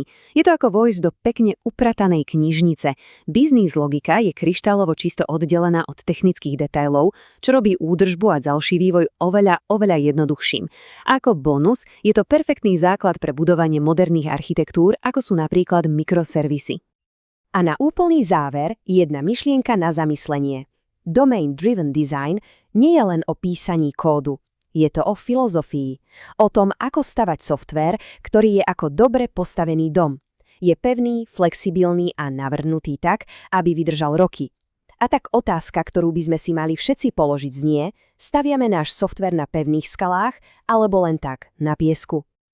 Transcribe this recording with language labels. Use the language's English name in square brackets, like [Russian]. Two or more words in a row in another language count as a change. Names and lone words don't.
[Slovak] Je to ako vojsť do pekne upratanej knižnice. Biznis logika je kryštálovo čisto oddelená od technických detailov, čo robí údržbu a ďalší vývoj oveľa jednoduchším. Ako bonus je to perfektný základ pre budovanie moderných architektúr, ako sú napríklad mikroservisy. A na úplný záver jedna myšlienka na zamyslenie. [English] Domain-driven design [Slovak] nie je len o písaní kódu. Je to o filozofii, o tom, ako stavať softvér, ktorý je ako dobre postavený dom. Je pevný, flexibilný a navrhnutý tak, aby vydržal roky. A tak otázka, ktorú by sme si mali všetci položiť znie, staviame náš softvér na pevných skalách alebo len tak, na piesku.